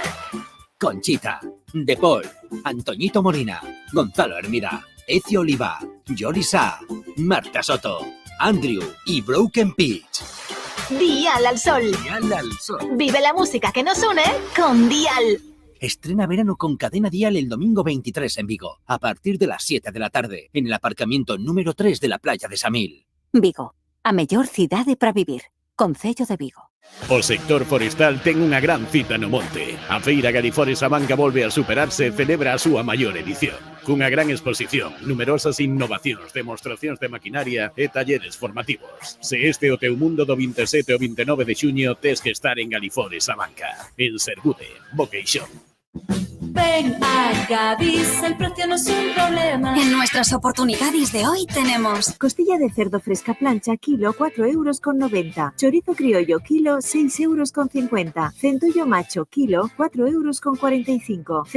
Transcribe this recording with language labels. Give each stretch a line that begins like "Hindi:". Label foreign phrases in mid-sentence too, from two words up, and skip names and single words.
Spanish: Conchita, De Paul, Antoñito Molina, Gonzalo Hermida, Ezio Oliva, Yoli Sá, Marta Soto, Andrew y Broken Pitch. Dial al Sol. Dial al Sol. Vive la música que nos une con Dial. Estrena verano con Cadena Dial el domingo 23 en Vigo, a partir de las 7 de la tarde, en el aparcamiento número 3 de la Playa de Samil.
Galician: Vigo, a mellor cidade para vivir. Concello de Vigo. O sector forestal ten unha gran cita no monte. A Feira Galifores Abanca volve a superarse e celebra a súa maior edición. Cunha gran exposición, numerosas innovacións, demostracións de maquinaria e talleres formativos. Se este é o teu mundo do 27 ao 29 de xuño, tes que estar en Galifores Abanca, en Sergude, Boqueixón.
Spanish: Ven a Gadis, el precio no es un problema. En nuestras oportunidades de hoy tenemos costilla de cerdo fresca plancha, kilo, 4,90 €. Chorizo criollo, kilo, 6,50 €. Centollo macho, kilo, 4,45 €.